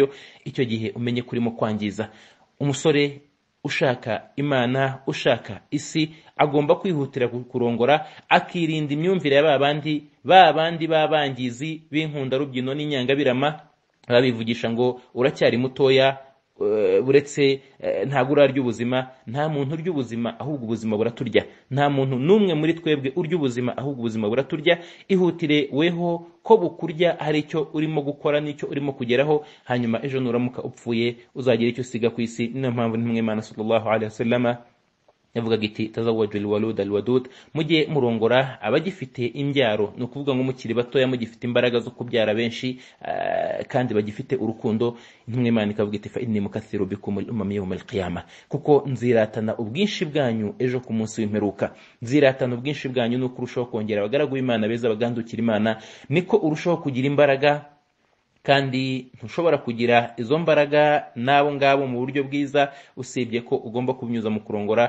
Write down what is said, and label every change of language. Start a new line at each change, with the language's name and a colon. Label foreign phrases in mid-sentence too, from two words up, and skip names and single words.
Kinyarwanda: Icyo gihe umenye kurimo kwangiza. Umusore ushaka Imana, ushaka isi, agomba kwihutira kurongora, akirinda imyumvire ya babandi babangizi b'inkunda rubyino n'inyangabirama, babivugisha ngo uracyari mutoya, buretse ntago urarya ubuzima. Nta muntu urya ubuzima, ahubwo ubuzima buraturya. Nta muntu n'umwe muri twebwe urya ubuzima, ahubwo ubuzima buraturya. Ihutire weho ko bukurya hari icyo urimo gukora n'icyo urimo kugeraho, hanyuma ejo nuramuka upfuye uzagira icyo usiga ku isi. Niyo mpamvu n'Imana
Arabic: صلى الله عليه وسلم
Kinyarwanda: yavugaga iti
Arabic: تزوجوا الولود الودود,
Kinyarwanda: mujye murongora abagifite imbyaro, no kuvuga ngo mukiri batoya mugifite imbaraga zo kubyara benshi kandi bagifite urukundo. Imana ikavuga iti
Arabic: فإني مكاثر بكم الأمم يوم القيامة,
Kinyarwanda: kuko nziratana ubwinshi bwanyu ejo ku munsi w'imperuka. Nziratana ubwinshi bwanyu no kurushaho kongera abagaragu b'Imana beza bagandukira Imana, niko urushaho kugira imbaraga. Kandi ntushobora kugira izo mbaraga nabo ngabo mu buryo bwiza usibye ko ugomba kubinyuza mu kurongora.